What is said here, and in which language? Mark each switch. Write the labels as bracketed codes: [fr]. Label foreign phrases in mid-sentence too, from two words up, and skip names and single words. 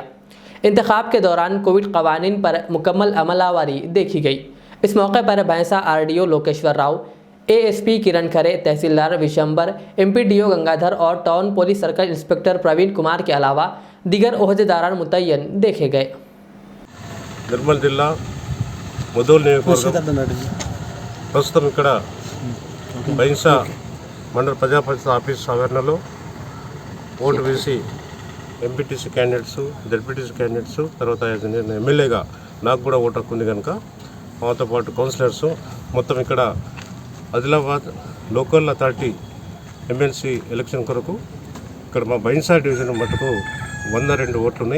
[ur] انتخاب کے دوران کووڈ قوانین پر مکمل عمل آوری دیکھی گئی۔ اس موقع پر بھینسہ RDO لوکیشور راؤ، ASP کرن کھرے، تحصیلدار وشمبر، MPDO گنگادھر اور ٹاؤن پولیس سرکل انسپکٹر پروین کمار کے علاوہ دیگر عہدیداران متعین دیکھے گئے۔ [te] నిర్మల్ జిల్లా ముదోల్ నియోజకవర్గం ప్రస్తుతం ఇక్కడ బైన్సా మండల ప్రజా పరిషత్ ఆఫీస్ ఆవరణలో ఓటు వేసి [en] MPTC candidates, ZPTC candidates, [te] తర్వాత నేను ఎమ్మెల్యేగా నాకు కూడా ఓటు హక్కు ఉంది కనుక మాతో పాటు కౌన్సిలర్స్ మొత్తం ఇక్కడ ఆదిలాబాద్ [en] local authority MLC election [te] కొరకు ఇక్కడ మా బైన్సా డివిజన్ మటుకు 102 ఓట్లు ఉన్నాయి।